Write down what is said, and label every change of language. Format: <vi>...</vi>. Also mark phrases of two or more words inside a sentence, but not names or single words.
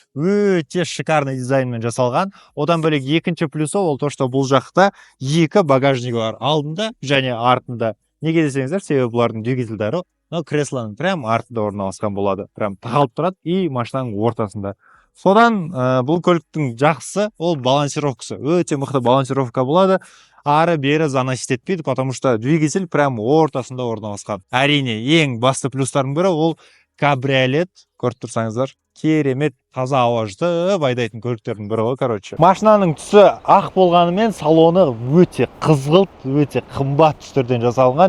<kk>Өте шикарный дизайнмен жасалған. Одан бөлек екінші плюсы ол</kk> <ru>то, что</ru> <kk>бұл жақта екі багажнигі бар, алдында және артында. Неге десеңіздер, себебі бұлардың двигательдері креслоның прям артында орналасқан болады. Прям тағалып тұрады и машинаның ортасында. Содан бұл көліктің жақсысы ол балансировкасы. Өте мықты балансировка болады. Ары бері заносить етпейді,</kk> <ru>потому что двигатель прям</ru> <kk>ортасында орналасқан. Әрине, ең басты плюстардың бірі ол кабриолет. Көріп тұрсаңыздар, керемет таза ауа жұтып айдайтын көліктердің бірі ғой, короче. Машинаның түсі ақ болғанымен салоны өте қызғылт, өте қымбат түстерден жасалған.</kk>